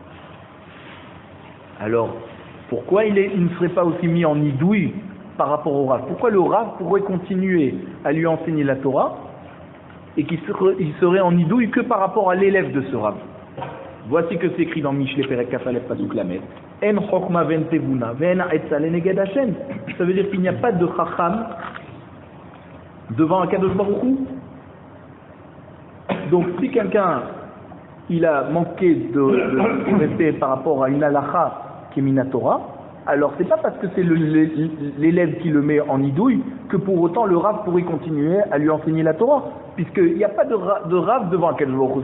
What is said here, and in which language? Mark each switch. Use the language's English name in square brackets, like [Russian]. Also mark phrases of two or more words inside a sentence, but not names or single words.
[French] Alors, pourquoi il ne serait pas aussi mis en nidouille par rapport au Rav? Pourquoi le Rav pourrait continuer à lui enseigner la Torah et qu'il serait en nidouille que par rapport à l'élève de ce Rav? Voici que c'est écrit dans Mishle [Hebrew] פרק כ"א פסוק ל. אין חכמה ואין תבונה ואין עצה לנגד השם. [French] Ça veut dire qu'il n'y a pas de chacham devant [Hebrew] הקדוש ברוך הוא. [French] Donc si quelqu'un il a manqué de respect par rapport à une halakha qui est minatora, alors c'est pas parce que c'est l'élève qui le met en nidouille que pour autant le Rav pourrait continuer à lui enseigner la Torah, puisqu'il n'y a pas de Rav devant [Hebrew] הקדוש ברוך הוא.